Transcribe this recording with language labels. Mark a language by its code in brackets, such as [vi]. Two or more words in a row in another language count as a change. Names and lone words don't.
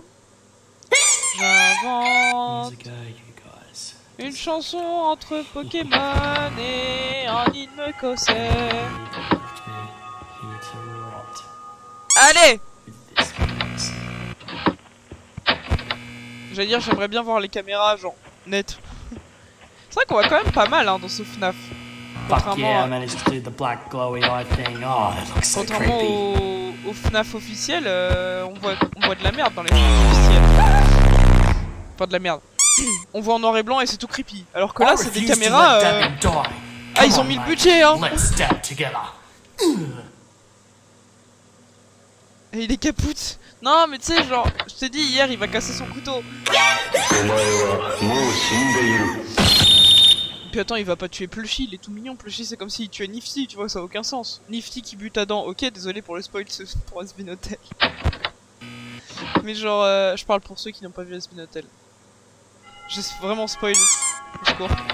[fr] J'invente une chanson entre Pokémon et un hymne écossais. Allez! J'allais dire, j'aimerais bien voir les caméras, genre, net. C'est vrai qu'on voit quand même pas mal hein, dans ce FNAF. [en] Fuck yeah, I managed to do the black glowy eye thing. Oh, that looks so [fr] Contrairement [en] creepy. [fr] au FNAF officiel, on voit de la merde dans les FNAF officiels. Enfin de la merde. On voit en noir et blanc et c'est tout creepy. Alors que là, c'est des caméras... Ah, ils ont mis le budget, hein. [en] Let's dab together. [fr] Et il est capoute. Non, mais tu sais, genre, je t'ai dit hier, il va casser son couteau. [ja] お前はもう死んでいる。 [fr] Puis attends, il va pas tuer Plushy, il est tout mignon. Plushy, c'est comme s'il tuait Nifty, tu vois, ça a aucun sens. Nifty qui bute Adam, ok, désolé pour le spoil pour Asbin Hotel. Mais genre, je parle pour ceux qui n'ont pas vu Asbin Hotel. J'ai vraiment spoil. Au secours.